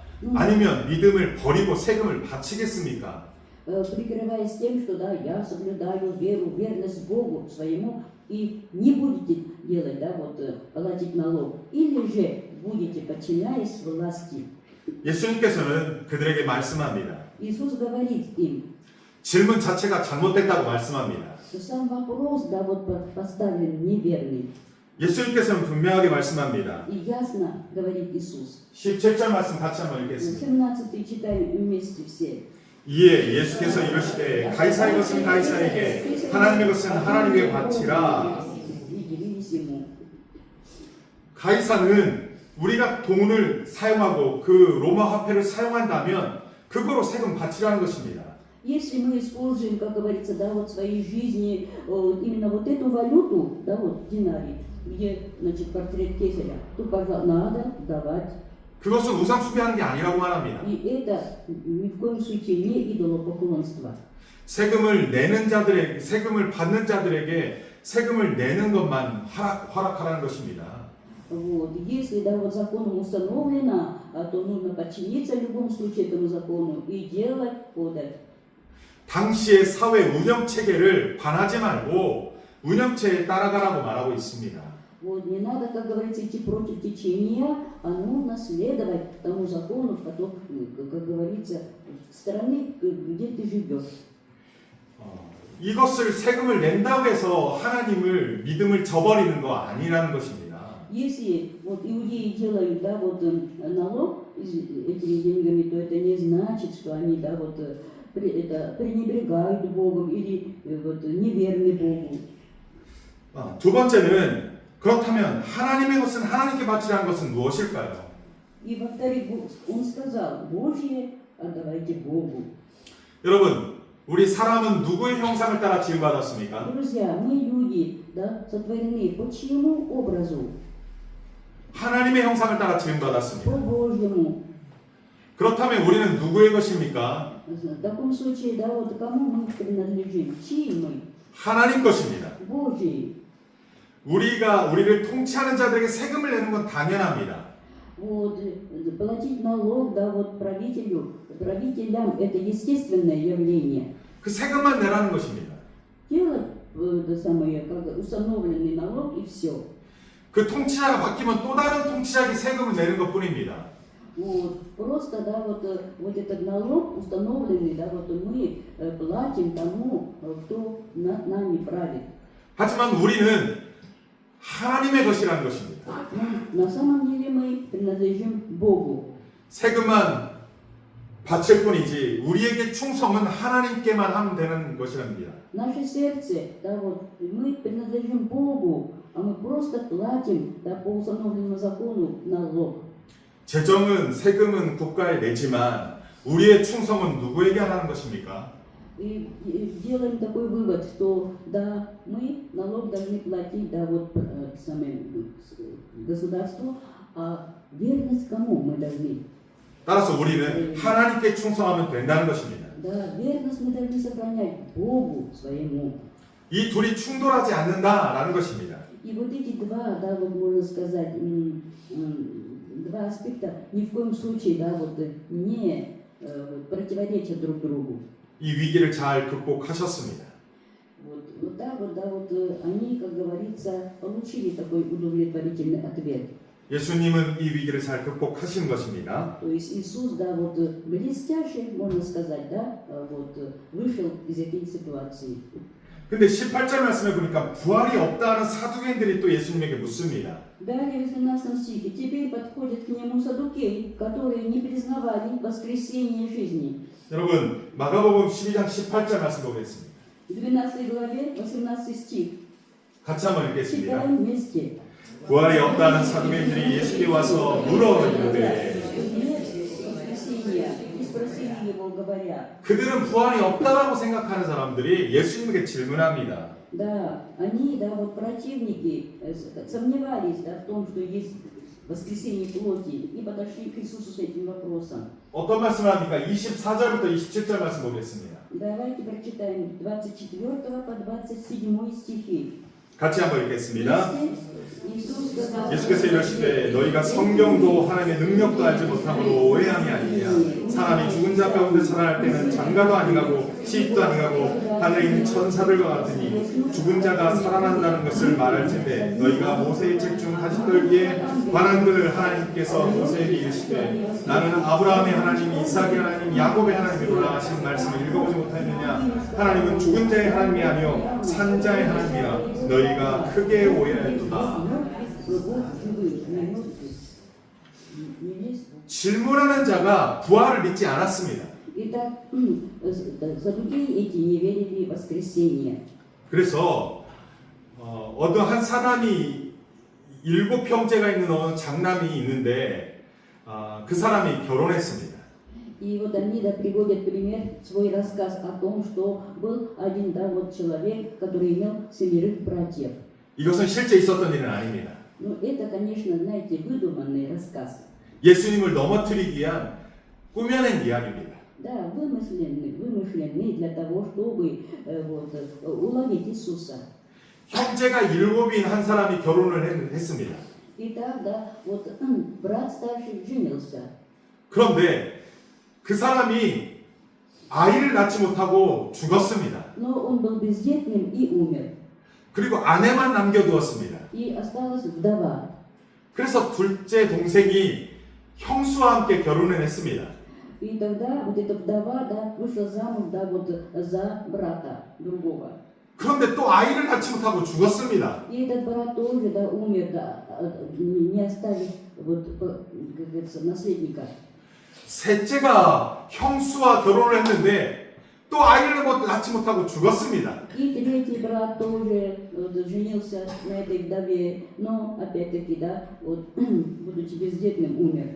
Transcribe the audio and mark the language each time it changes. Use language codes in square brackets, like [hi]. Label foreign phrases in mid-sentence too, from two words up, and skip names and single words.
[ko] 아니면 믿음을 버리고 세금을 바치겠습니까? [ru] Прикрываясь тем, что да, я соблюдаю веру, верность Богу своему, и не будете делать, да, вот, платить налог, или же будете, подчиняясь власти. [ko] 예수님께서는 그들에게 말씀합니다. [ru] Иисус говорит им, [ko] 질문 자체가 잘못됐다고 말씀합니다. [ru] что сам вопрос, да, вот поставлен неверный. [ko] 예수님께서는 분명하게 말씀합니다. [ru] И ясно говорит Иисус. [ko] 17절 말씀 같이 한번 읽겠습니다. [ru] 17 читаем вместе все. [ko] 이에 예수께서 이르시되 가이사의 것은 가이사에게 하나님의 것은 하나님께 바치라. [ru] И дивились ему. [ko] 가이사는 우리가 돈을 사용하고 그 로마 화폐를 사용한다면 그거로 세금 바치라는 것입니다. [ru] Если мы используем, как говорится, да, вот в своей жизни именно вот эту валюту, да, вот динарий, где, значит, портрет кесаря, то, пожалуйста, надо давать. [ko] 그것은 우상 숭배하는 게 아니라고 말합니다. [ru] И это ни в коем случае не идолопоклонство. [ko] 세금을 내는 자들에게, 세금을 받는 자들에게 세금을 내는 것만 허락하라는 것입니다. [ru] Вот. Если, да, вот законом установлено, то нужно подчиниться в любом случае этому закону и делать подать. [ko] 당시의 사회 운영 체계를 반하지 말고 운영체에 따라가라고 말하고 있습니다. [ru] Вот. Не надо, как говорится, идти против течения, а нужно следовать тому закону, в котором, как говорится, страны, где ты живешь. [ko] 이것을 세금을 낸다고 해서 하나님을 믿음을 저버리는 거 아니라는 것입니다. [ru] Если вот иудеи делают, да, вот налог этими деньгами, то это не значит, что они, да, вот это пренебрегают Богом или вот неверны Богу. [ko] 두 번째는 그렇다면 하나님의 것은 하나님께 바치라는 것은 무엇일까요? [ru] И во-вторых, он сказал: Божье отдавайте Богу. [ko] 여러분, 우리 사람은 누구의 형상을 따라 지음받았습니까? [ru] Друзья, мы люди, да, сотворены по чьему образу? [ko] 하나님의 형상을 따라 지음받았습니다. [ru] По Божьему. [ko] 그렇다면 우리는 누구의 것입니까? [ru] В таком случае, да, вот кому мы принадлежим? Чьи мы? [ko] 하나님 것입니다. [ru] Божьи. [ko] 우리를 통치하는 자들에게 세금을 내는 건 당연합니다. [ru] Вот, платить налог, да, вот правителям это естественное явление. [ko] 그 세금만 내라는 것입니다. [ru] Делать это самое, как установленный налог и все. [ko] 그 통치자가 바뀌면 또 다른 통치자에게 세금을 내는 것뿐입니다. [ru] Вот, просто, да, вот этот налог установленный, да, вот мы платим тому, кто над нами правит. [ko] 하지만 우리는 하나님의 것이라는 것입니다. [ru] Но на самом деле мы принадлежим Богу. [ko] 세금만 바칠 뿐이지 우리에게 충성은 하나님께만 하면 되는 것이랍니다. [ru] Наше сердце, да, вот мы принадлежим Богу, а мы просто платим, да, по установленному закону налог. [ko] 재정은 세금은 국가에 내지만 우리의 충성은 누구에게 하라는 것입니까? [ru] И делаем такой вывод, что да, мы налог должны платить, да, вот самим государству, а верность кому мы должны? [ko] 따라서 우리는 하나님께 충성하면 된다는 것입니다. [ru] Да, верность мы должны сохранять Богу своему. [ko] 이 둘이 충돌하지 않는다라는 것입니다. [ru] И вот эти два, да, вот можно сказать, два аспекта ни в коем случае, да, вот не противоречат друг другу. [ko] 이 위기를 잘 극복하셨습니다. [ru] Вот так вот, да, вот они, как говорится, получили такой удовлетворительный ответ. [ko] 예수님은 이 위기를 잘 극복하신 것입니다. [ru] То есть Иисус, да, вот блестяще, можно сказать, да, вот вышел из этой ситуации. [ko] 근데 18절 말씀에 보니까 부활이 없다는 사두개인들이 또 예수님에게 묻습니다. [ru] Далее в 18 стихе теперь подходят к нему саддукеи, которые не признавали воскресения жизни. [ko] 여러분, 마가복음 12장 18절 말씀 보겠습니다. [ru] В 12 главе, 18 стих. [ko] 같이 한번 읽겠습니다. [ru] Читаем вместе. [ko] 부활이 없다는 사두개인들이 예수께 와서 물어 이르되 그들은 부활이 없다라고 생각하는 사람들이 예수님에게 질문합니다. [ru] Да, они, да, вот противники сомневались, да, в том, что есть воскресение плоти, и подошли к Иисусу с этим вопросом. [ko] 어떤 말씀을 합니까? 24절부터 27절 말씀 보겠습니다. [ru] Давайте прочитаем 24 по 27 стихи. [ko] 같이 한번 읽겠습니다. [ru] Иисус сказал: [ko] 예수께서 이르시되 너희가 성경도 하나님의 능력도 알지 못함으로 오해함이 아니냐. 사람이 죽은 자 가운데 살아날 때는 장가도 아니가고 시집도 안 가고 하늘에 있는 천사들과 같으니 죽은 자가 살아난다는 것을 말할 텐데 너희가 모세의 책 중 가지 떨기에 관한 글을 하나님께서 모세에게 이르시되 나는 아브라함의 하나님, 이삭의 하나님, 야곱의 하나님이로라 하신 말씀을 읽어보지 못하였느냐. 하나님은 죽은 자의 하나님이 아니요 산자의 하나님이라. 너희가 크게 오해하였도다. 질문하는 자가 부활을 믿지 않았습니다. [ru] Итак, саддукеи эти не верили в воскресение. [ko] 그래서 어떤 한 사람이 7형제가 있는 어느 장남이 있는데 그 사람이 결혼했습니다. [ru] И вот они приводят пример, свой рассказ о том, что был один человек, который имел 7 братьев. [ko] 이것은 실제 있었던 일은 아닙니다. [ru] Но это, конечно, знаете, выдуманный рассказ. [ko] 예수님을 넘어뜨리기 위한 꾸며낸 이야기입니다. [ru] Да, вымышленный для того, чтобы уловить Иисуса. [ko] 형제가 7인 한 사람이 결혼을 했습니다. [ru] И тогда брат старший женился. [ko] 그런데 그 사람이 아이를 낳지 못하고 죽었습니다. [ru] Но он был бездетным и умер. [ko] 그리고 아내만 남겨두었습니다. [ru] И осталась вдова. [ko] 그래서 둘째 동생이 형수와 함께 결혼을 했습니다. [ru] И тогда эта вдова вышла замуж за брата другого. [ko] 그런데 또 아이를 낳지 못하고 죽었습니다. [ru] И этот брат тоже умер, не оставив как говорится, наследника. [ko] 셋째가 형수와 결혼을 했는데 또 아이를 낳지 못하고 죽었습니다. [ru] И третий брат тоже женился на этой вдове, но опять-таки, будучи бездетным, умер.